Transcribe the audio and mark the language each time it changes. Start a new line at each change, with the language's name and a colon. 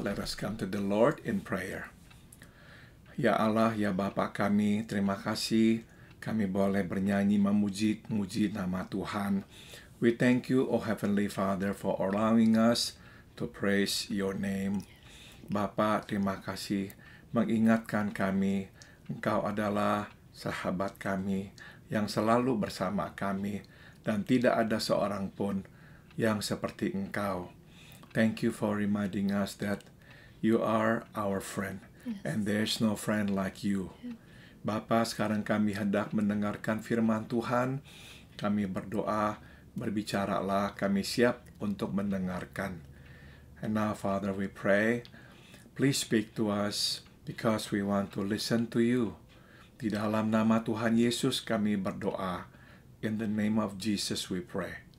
English: Let us come to the Lord in prayer.
Indonesian: Ya Allah, ya Bapa kami, terima kasih kami boleh bernyanyi memuji nama Tuhan.
English: We thank you, O Heavenly Father, for allowing us to praise your name.
Indonesian: Bapa, terima kasih mengingatkan kami, Engkau adalah sahabat kami yang selalu bersama kami, dan tidak ada seorang pun yang seperti Engkau.
English: Thank you for reminding us that you are our friend, and there's no friend like you.
Indonesian: Bapa, sekarang kami hendak mendengarkan firman Tuhan. Kami berdoa, berbicaralah, kami siap untuk mendengarkan.
English: And now, Father, we pray, please speak to us because we want to listen to you.
Indonesian: Di dalam nama Tuhan Yesus kami berdoa.
English: In the name of Jesus we pray.